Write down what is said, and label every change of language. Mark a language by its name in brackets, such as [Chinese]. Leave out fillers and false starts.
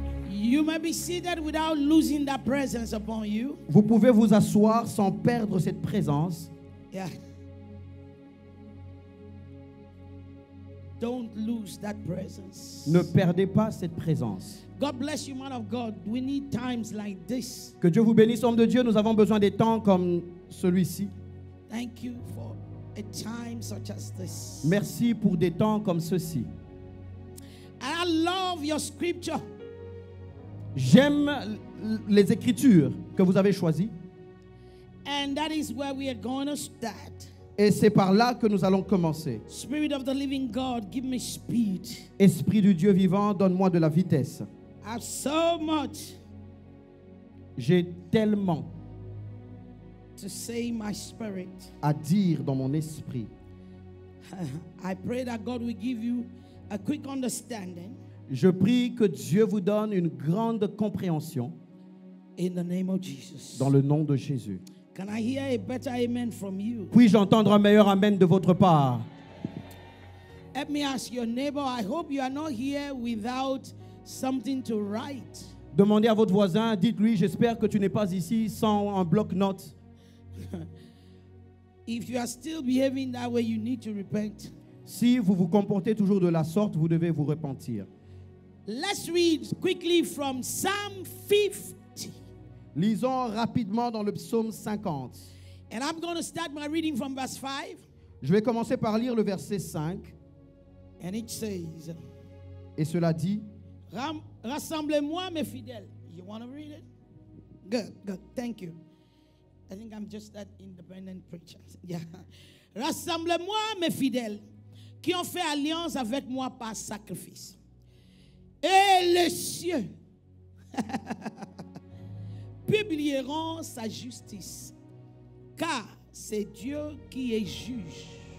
[English] You may be seated without losing that presence upon you. [French] Vous pouvez vous asseoir sans perdre cette présence. [English] Yeah. Don't lose that presence. [French] Ne perdez pas cette présence. [English] God bless you, man of God. We need times like this. [French] Que Dieu vous bénisse, homme de Dieu. Nous avons besoin des temps comme celui-ci. [English] Thank you for a time such as this. [French] Merci pour des temps comme ceci. [English] I love your scripture. [French] J'aime les écritures que vous avez choisies. [English] And that is where we are going to start. [French] Et c'est par là que nous allons commencer. [English] Spirit of the living God, give me speed. [French] Esprit du Dieu vivant, donne-moi de la vitesse. [English] I have so much [French] J'ai tellement [English] to say in my spirit. [French] à dire dans mon esprit. [English] I pray that God will give you a quick understanding. [French] Je prie que Dieu vous donne une grande compréhension [English] In the name of Jesus. [French] dans le nom de Jésus. [English] Can I hear a better amen from you? [French] Puis-je entendre un meilleur amen de votre part? [English] Let me ask your neighbor, I hope you are not here without something to write. [French] Demandez à votre voisin, dites-lui, j'espère que tu n'es pas ici sans un bloc-notes. [English] If you are still behaving that way, you need to repent. [French] Si vous vous comportez toujours de la sorte, vous devez vous repentir. [English] Let's read quickly from Psalm 50. [French] Lisons rapidement dans le psaume 50. [English] And I'm going to start my reading from verse 5. [French] Je vais commencer par lire le verset 5. [English] And it says, [French] Et cela dit, Rassemblez-moi mes fidèles. [English] You want to read it? Good, good. Thank you. I think I'm just that independent preacher. Yeah. [French] Rassemblez-moi mes fidèles qui ont fait alliance avec moi par sacrifice. Et les cieux publieront sa justice, car c'est Dieu qui est juge.